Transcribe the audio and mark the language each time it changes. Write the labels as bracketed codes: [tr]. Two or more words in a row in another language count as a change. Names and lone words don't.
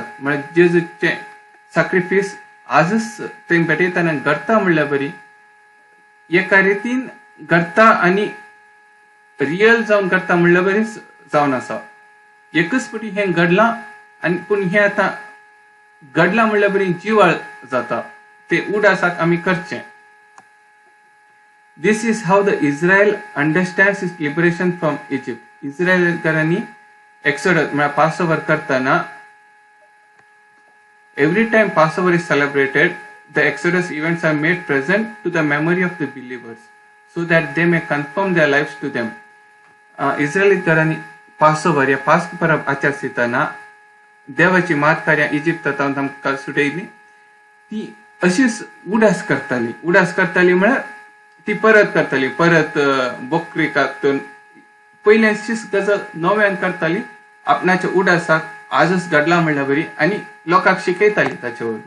[kok] म्हळ्यार जेजूचे सॅक्रिफीस आजच ते भेटयतना घडटा म्हणल्यार बरी एका रितीन घडटा आनी रियल जावन घडटा म्हणल्यार बरी जावन आसा. एकच पटी हें घडलां आनी पूण हें आतां घडलां म्हणल्यार बरी जिवाळ जाता ते उडासाक आमी करचें. [en] this is how the Israel understands is liberation from Egypt. [kok] इस्रायलकारांनी एक्सोडस म्हळ्यार पास ओवर करतना [en] every time Passover is celebrated the Exodus events are made present to the memory of the believers so that they may confirm their lives to them. [kok] इस्रायलीकारांनी पास ओवर या पास्क परब आचरतना देवाची मात कार्यां इजिप्तांत आमकां सुटयली ती अशीच उडास करताली म्हळ्यार ती परत करताली परत बोकरी कातून पयल्याचीच गजाल नव्यान करताली आपणाच्या उडासाक आजच घडला म्हणल्यार बरी आनी लोकांक शिकयताली ताचे वरवीं.